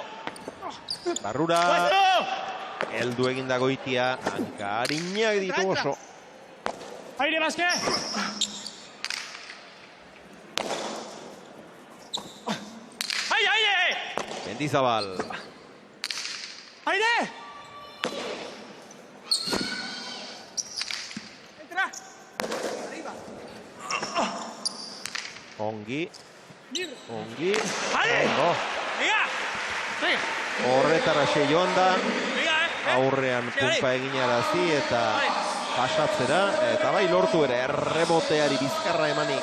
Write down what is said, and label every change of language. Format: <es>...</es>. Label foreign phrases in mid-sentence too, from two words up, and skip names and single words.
<eu>Barrura, heldu egin da Goitia, hankarinak ditu oso.</eu> <es>Aire, Baske! Aire! Mendizabal. Aire! Entra! Arriba!</es> <eu>Ongi.</eu> <es>Aire! Venga!</es> <eu>Horretara joan da, aurrean pumpa eginarazi eta pasatzera, eta bai lortu ere erreboteari bizkarra emanik.</eu>